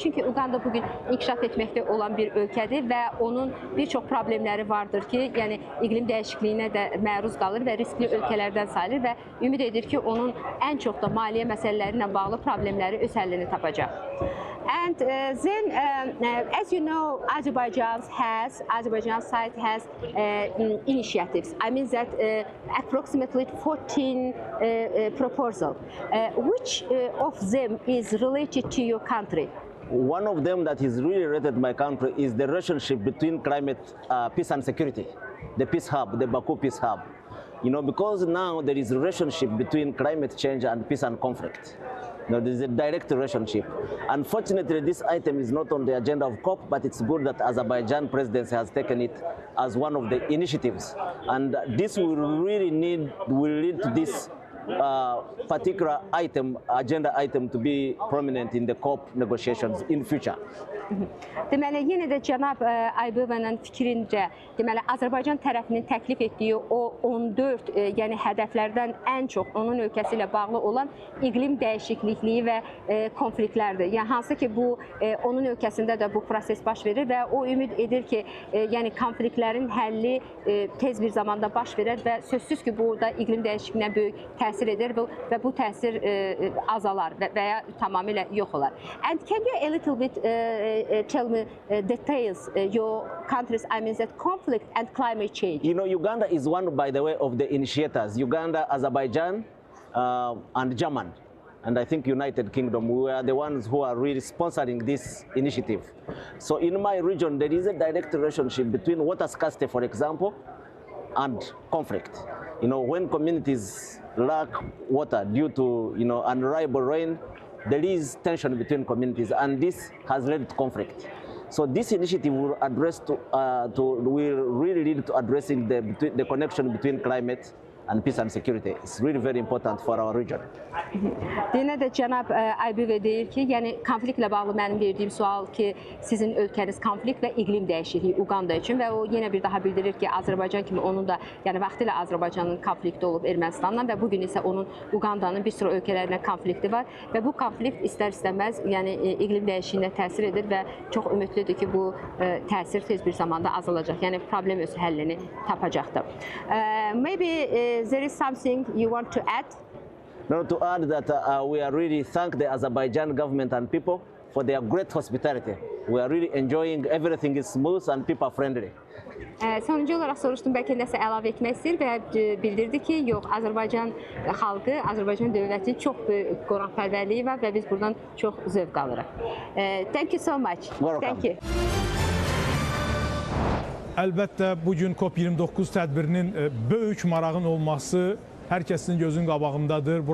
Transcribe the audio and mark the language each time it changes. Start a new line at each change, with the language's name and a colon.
Azerbaijani: Çünki Uganda bugün inkişaf etməkdə olan bir ölkədir və onun bir çox problemləri vardır ki, yəni iqlim dəyişikliyinə də məruz qalır və riskli ölkələrdən sayılır və ümid edir ki, onun ən çox da maliyyə məsələləri ilə bağlı problemləri öz həllini tapacaq.
English: And then, as you know, Azerbaijan's site has initiatives. I mean that approximately 14 proposals. Which of them is related to your country? One of them that is really related to my country is the relationship between climate, peace and security, the peace hub, the Baku peace hub. You know, because now there is a relationship between climate change and peace and conflict. You know, there is a direct relationship. Unfortunately, this item is not on the agenda of COP, but it's good that Azerbaijan presidency has taken it as one of the initiatives. And this will really lead to this particular item, agenda item, to be prominent in the COP negotiations in future.
Azerbaijani: Deməli, yenə də cənab Aybıvanın fikrincə, deməli, Azərbaycan tərəfinin təklif etdiyi o 14, yəni hədəflərdən ən çox onun ölkəsi ilə bağlı olan iqlim dəyişiklikliyi və konfliktlərdir. Yəni, hansı ki, bu, onun ölkəsində də bu proses baş verir və o ümid edir ki, yəni konfliktlərin həlli tez bir zamanda baş verir və sözsüz ki, bu da iqlim dəyişikliyinə böyük təsir edir və bu təsir azalar və ya tamamilə yox olar.
English: And can you a little bit tell me details your countries, I mean that conflict and climate change? You know, Uganda is one, by the way, of the initiators. Uganda, Azerbaijan, and Germany. And I think United Kingdom, we are the ones who are really sponsoring this initiative. So in my region, there is a direct relationship between water scarcity, for example, and conflict. You know, when communities lack water due to, you know, unreliable rain, there is tension between communities, and this has led to conflict. So this initiative will will really lead to addressing the connection between climate and peace and security. It's really very important for our region.
Azerbaijani: Yenə də cənab Aybıve deyir ki, yəni konfliktlə bağlı mənim verdiyim sual ki, sizin ölkəniz konflikt və iqlim dəyişikliyi Uganda üçün və o yenə bir daha bildirir ki, Azərbaycan kimi onun da, yəni vaxtilə Azərbaycanın konflikti olub Ermənistanla və bugün isə onun Ugandanın bir sıra ölkələrlə konflikti var və bu konflikt istər-istəməz, yəni iqlim dəyişikliyinə təsir edir və çox ümidlidir ki, bu təsir tez bir zamanda azalacaq, yəni problem öz həllini tapacaqdır.
English: Maybe there is something you want to add? No, to add that we are really thank the Azerbaijan government and people for their great hospitality. We are really enjoying everything is smooth and people friendly.
Azerbaijani: Sonuncu olaraq soruşdum, bəlkə nəsə əlavə etmək istəyir və bildirdi ki, yox, Azərbaycan xalqı, Azərbaycan dövləti çox böyük qonaqpərvərliyi var və biz buradan çox zövq alırıq.
English: Thank you so much. Thank you.
Azerbaijani: Əlbəttə, bugün COP29 tədbirinin böyük marağın olması hər kəsin gözün qabağındadır.